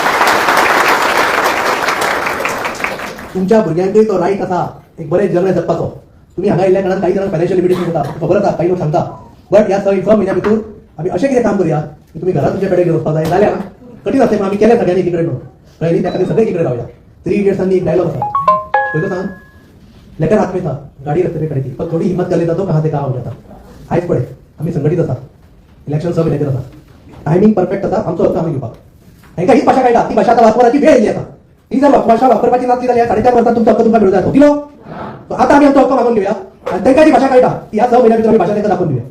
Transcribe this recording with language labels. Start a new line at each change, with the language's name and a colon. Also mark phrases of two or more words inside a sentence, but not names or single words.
Konkani: तुमच्या भुरग्यांकय तो रायट आसा एक बरें जगणें जगपाचो. तुम्ही हांगा येयल्ल्या कारणान काही जाणांक
English: financial limitation
Konkani: येता, खबर आसा, काही लोक सांगता. बट ह्या 6 म्हयन्या भितर आमी अशें कितें काम करूया की तुम्ही घरात तुमच्या पेड्याक घेवन वचपाक जाय. जाल्यार कठीण आसलें पण आमी केलें सगळ्यांनी एकीकडे म्हणून. कळ्ळें? त्या खातीर सगळे एकीकडे रावया. 3 इडियट्सांनी एक डायलॉग आसा, पयलो सांग
Hindi: लेकर हात में था गाडी रस्ते पे खड़ी थी पर थोड़ी हिम्मत कर लेता तो कहां से कहां हो जाता.
Konkani: आयज पळय आमी संघटीत आसा, इलेक्शन 6 म्हयन्याचेर आसा,
English: timing perfect
Konkani: आसा, आमचो हक्क आमी घेवपाक. हांकां हीच भाशा कळटा, ती भाशा आतां वापरपाची वेळ येयल्ली आसा. ही जर भाशा वापरपाची नासली जाल्यार 4.5 वर्सांत तुमचो हक्क तुमकां मेळूं जाय. दिलो? आतां आमी आमचो हक्क मागून घेवया आनी तांकां ती भाशा कळटा ती ह्या 6 म्हयन्या भितर आमी भाशा तांकां दाखोवन दिवया.